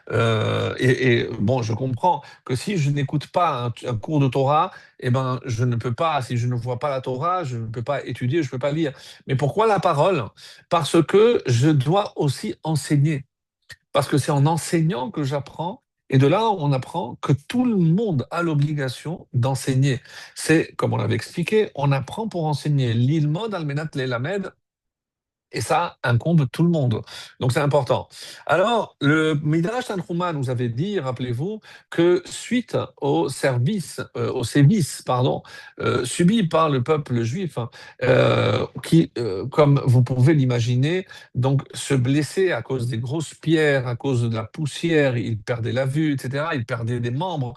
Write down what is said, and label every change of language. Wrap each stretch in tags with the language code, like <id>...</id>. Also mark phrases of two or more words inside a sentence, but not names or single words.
<fr>Bon, je comprends que si je n'écoute pas un cours de Torah, eh ben, je ne peux pas, si je ne vois pas la Torah, je ne peux pas étudier, je ne peux pas lire. Mais pourquoi la parole? Parce que je dois aussi enseigner. Parce que c'est en enseignant que j'apprends. Et de là, on apprend que tout le monde a l'obligation d'enseigner. C'est, comme on l'avait expliqué, on apprend pour enseigner.</fr> <he>ללמוד על מנת ללמד,</he> <fr>et ça incombe tout le monde. Donc c'est important. Alors, le Midrash Tanhuma nous avait dit, rappelez-vous, que suite au sévices, pardon, subis par le peuple juif, hein, qui, comme vous pouvez l'imaginer, donc se blessait à cause des grosses pierres, à cause de la poussière, il perdait la vue, etc., il perdait des membres.</fr>